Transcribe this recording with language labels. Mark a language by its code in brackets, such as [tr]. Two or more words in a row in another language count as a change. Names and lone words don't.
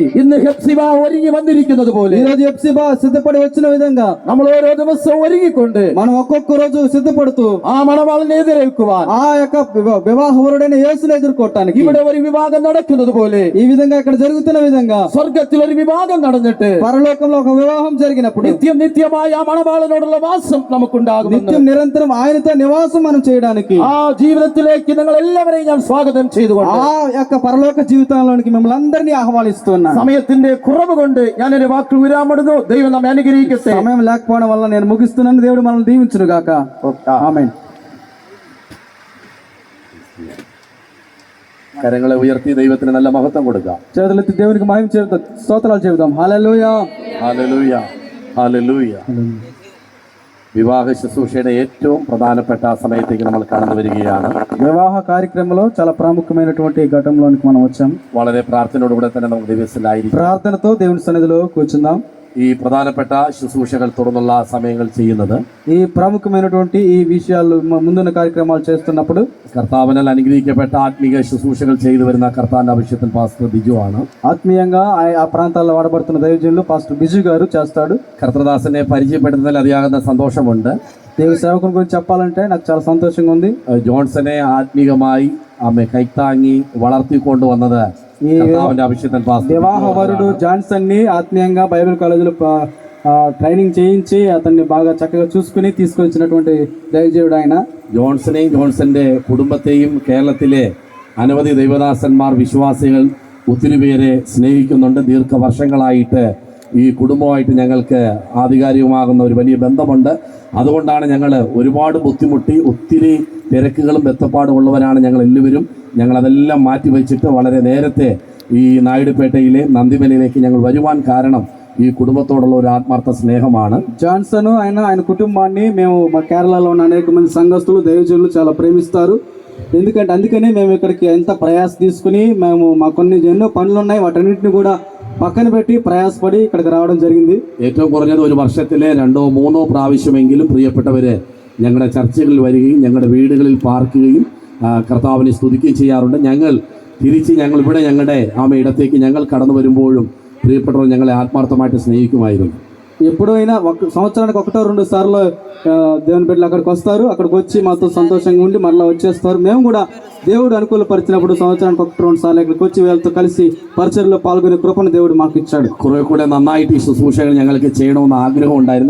[ml] ഇന്ന് ഹെപ്സിബ ഒരുങ്ങി വന്നിരിക്കുന്നത് പോലെ [te] ఈ రోజు హెప్సిబా సిద్ధపడి వచ్చిన విధంగా [ml] നമ്മൾ ഓരോ ദിവസവും ഒരുങ്ങിക്കൊണ്ട് [te] మనం ఒక్కొక్క రోజు సిద్ధపడుతూ [ml] ആ മണവാളനെ എതിരേൽക്കുവാൻ [te] ఆ యొక్క వివాహ వరుడైన యేసుని ఎదుర్కోవటానికి [ml] ഇവിടെ ഒരു വിവാഹം നടക്കുന്നത് പോലെ [te] ఈ విధంగా ఇక్కడ జరుగుతున్న విధంగా [ml] സ്വർഗത്തിൽ ഒരു വിവാഹം നടന്നിട്ട് [te] పరలోకంలో ఒక వివాహం జరిగినప్పుడు [ml] നിത്യമായ ആ മണവാളനോടുള്ള വാസം നമുക്കുണ്ടാകും. [te] నిత్యం నిరంతరం ఆయనతో నివాసం మనం చేయడానికి [ml] ആ ജീവിതത്തിലേക്ക് നിങ്ങൾ എല്ലാവരെയും ഞാൻ സ്വാഗതം ചെയ്തുകൊണ്ട് [te] ఆ యొక్క పరలోక జీవితంలోనికి మిమ్మల్ని అందరినీ ఆహ్వానిస్తున్నా. [ml] സമയത്തിന്റെ കുറവ് കൊണ്ട് ഞാൻ എന്റെ വാക്കുകൾ വിരാമിടുന്നു. ദൈവം നമ്മെ അനുഗ്രഹിക്കട്ടെ. [te] సమయం లేకపోవడం వల్ల నేను ముగిస్తున్నాను. దేవుడు మనల్ని దీవించును గాక. ఆమేన్. [ml] കരങ്ങളെ ഉയർത്തി ദൈവത്തിന് നല്ല മഹത്വം കൊടുക്കാം. [te] చేతులెత్తి దేవునికి మహిమ చెబుతాం, స్తోత్రాలు చెబుదాం. హల్లెలూయా, [ml] ഹല്ലേലൂയ, ഹല്ലേലൂയ. വിവാഹ ശുശ്രൂഷയുടെ ഏറ്റവും പ്രധാനപ്പെട്ട സമയത്തേക്ക് നമ്മൾ കടന്നു വരികയാണ്. [te] వివాహ కార్యక్రమంలో చాలా ప్రాముఖ్యమైనటువంటి ఘట్టంలోనికి మనం వచ్చాం. [ml] വളരെ പ്രാർത്ഥനയോടുകൂടെ തന്നെ നമുക്ക് ദിവസത്തിലായിരിക്കും. [te] ప్రార్థనతో దేవుని సన్నిధిలో కూర్చుందాం. [ml] ഈ പ്രധാനപ്പെട്ട ശുശ്രൂഷകൾ തുടർന്നുള്ള സമയങ്ങൾ ചെയ്യുന്നത്, [te] ఈ ప్రాముఖ్యమైనటువంటి ఈ విషయాలు ముందున్న కార్యక్రమాలు చేస్తున్నప్పుడు [ml] കർത്താവിനാൽ അനുഗ്രഹിക്കപ്പെട്ട ആത്മീക ശുശ്രൂഷകൾ ചെയ്തു വരുന്ന കർത്താവിന്റെ അഭിഷേകത്തിൽ പാസ്റ്റർ ബിജു ആണ്. [te] ఆత్మీయంగా ఆ ప్రాంతాల్లో వాడబడుతున్న దైవజనులు పాస్టర్ బిజు గారు చేస్తాడు. [ml] കർത്തൃദാസനെ പരിചയപ്പെടുന്നതിൽ അതിയാകുന്ന സന്തോഷമുണ്ട്. [te] దేవుని సేవకుని గురించి చెప్పాలంటే నాకు చాలా సంతోషంగా ఉంది. [ml] ജോൺസനെ ആത്മീകമായി ആമെ കൈത്താങ്ങി വളർത്തിക്കൊണ്ടുവന്നത് കർത്താവിന്റെ അഭിഷേകത്തിൽ പാസ്റ്റർ [te] వివాహ వరుడు జాన్సన్ ని ఆత్మీయంగా [en] Bible college training [te] చేయించి అతన్ని బాగా చక్కగా చూసుకుని తీసుకొచ్చినటువంటి దైవజనుడు ఆయన. [ml] ജോൺസനെയും ജോൺസന്റെ കുടുംബത്തെയും കേരളത്തിലെ അനവധി ദൈവദാസന്മാർ വിശ്വാസികൾ ഒത്തിരി പേരെ സ്നേഹിക്കുന്നുണ്ട്. ദീർഘവർഷങ്ങളായിട്ട് ഈ കുടുംബമായിട്ട് ഞങ്ങൾക്ക് ആധികാരികമാകുന്ന ഒരു വലിയ ബന്ധമുണ്ട്. അതുകൊണ്ടാണ് ഞങ്ങൾ ഒരുപാട് ബുദ്ധിമുട്ടി, ഒത്തിരി തിരക്കുകളും ബന്ധപ്പാടും ഉള്ളവരാണ് ഞങ്ങൾ എല്ലാവരും. ഞങ്ങളതെല്ലാം മാറ്റിവെച്ചിട്ട് വളരെ നേരത്തെ ഈ നായിഡുപേട്ടയിലെ നന്ദിമലയിലേക്ക് ഞങ്ങൾ വരുവാൻ കാരണം [te] ఈ కుటుంబంతోడులో ఒక ఆత్మార్థ [ml] స్నేహമാണ്. [te] జాన్సన్ ఆయన కుటుంబాన్ని మేము మా కేరళలో ఉన్న అనేక మంది సంఘస్థులు దైవజనులు చాలా ప్రేమిస్తారు. అందుకనే మేము ఇక్కడికి ఎంత ప్రయాస తీసుకుని మేము మా కొన్ని ఎన్నో పనులు ఉన్నాయి, వాటన్నిటిని కూడా పక్కన పెట్టి ప్రయాసపడి ఇక్కడికి రావడం జరిగింది. [ml] ഏറ്റവും കുറഞ്ഞത് ഒരു വർഷത്തിലെ 2-3 പ്രാവശ്യമെങ്കിലും പ്രിയപ്പെട്ടവരെ ഞങ്ങളുടെ ചർച്ചകളിൽ വരികയും ഞങ്ങളുടെ വീടുകളിൽ പാർക്കുകയും കർത്താവിനെ സ്തുതിക്കുകയും ചെയ്യാറുണ്ട്. ഞങ്ങൾ ഇവിടെ ഞങ്ങളുടെ ഇടത്തേക്ക് ഞങ്ങൾ കടന്നു വരുമ്പോഴും പ്രിയപ്പെട്ടവർ ഞങ്ങളെ ആത്മാർത്ഥമായിട്ട് സ്നേഹിക്കുമായിരുന്നു. [te] ఎప్పుడైనా సంవత్సరానికి 1-2 సార్లు దేవుని బిడ్డలు అక్కడికి వస్తారు. అక్కడికి వచ్చి మాతో సంతోషంగా ఉండి మరలా వచ్చేస్తారు. మేము కూడా దేవుడు అనుకూలపరిచినప్పుడు సంవత్సరానికి 1-2 సార్లు ఇక్కడికి వచ్చి వీళ్ళతో కలిసి పరిచర్యలో పాల్గొనే కృపను దేవుడు మాకు ఇచ్చాడు. [ml] കുറെ കൂടെ നന്നായിട്ട് ഈ ശുശ്രൂഷകൾ ഞങ്ങൾക്ക് ചെയ്യണമെന്ന് ആഗ്രഹം ഉണ്ടായിരുന്നു.